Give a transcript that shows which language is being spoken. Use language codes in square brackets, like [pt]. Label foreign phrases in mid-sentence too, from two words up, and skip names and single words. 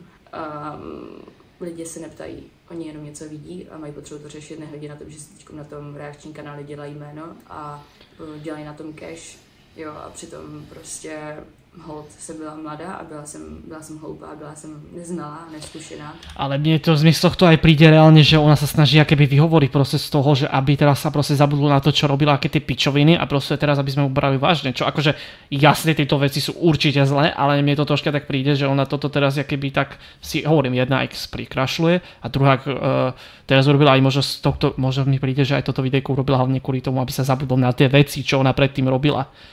[cs] Lidi se neptají, oni jenom něco vidí a mají potřebu to řešit, nehledí na to, že si teď na tom reakční kanále dělají jméno a dělají na tom cash, jo, a přitom prostě hold jsem byla mladá a byla jsem hloupá, byla jsem neznalá, neskušená. [sk] Ale mne to z tohto aj príde reálne, že ona sa snaží akéby vyhovoriť proste z toho, že aby teraz sa proste zabudlo na to, čo robila, aké tie pičoviny a proste teraz, aby sme ju brali vážne. Čo akože jasne tieto veci sú určite zlé, ale mne to troška tak príde, že ona toto teraz akéby tak si hovorím, jedna X prikrašľuje a druhá teraz urobila aj možno mi príde, že aj toto videjko urobila hlavne kvôli tomu, aby sa zabudlo na tie veci, čo ona predtým robila.